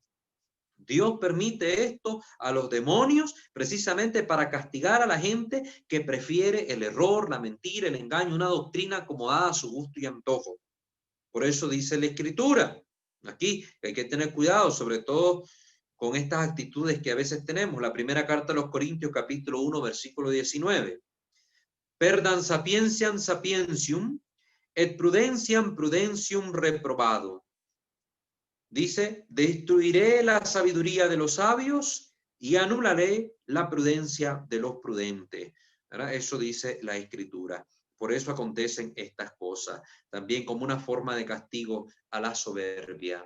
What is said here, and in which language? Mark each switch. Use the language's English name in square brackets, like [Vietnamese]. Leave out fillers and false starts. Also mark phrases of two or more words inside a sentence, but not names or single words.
[Spanish] Dios permite esto a los demonios precisamente para castigar a la gente que prefiere el error, la mentira, el engaño, una doctrina acomodada a su gusto y antojo. Por eso dice la Escritura, aquí hay que tener cuidado, sobre todo con estas actitudes que a veces tenemos. La primera carta a los Corintios, capítulo 1, versículo 19. [Latin] Perdam sapientiam sapientium, et prudentiam prudentium reprobado. [Spanish] Dice, destruiré la sabiduría de los sabios y anularé la prudencia de los prudentes. ¿Verdad? Eso dice la Escritura. Por eso acontecen estas cosas, también como una forma de castigo a la soberbia.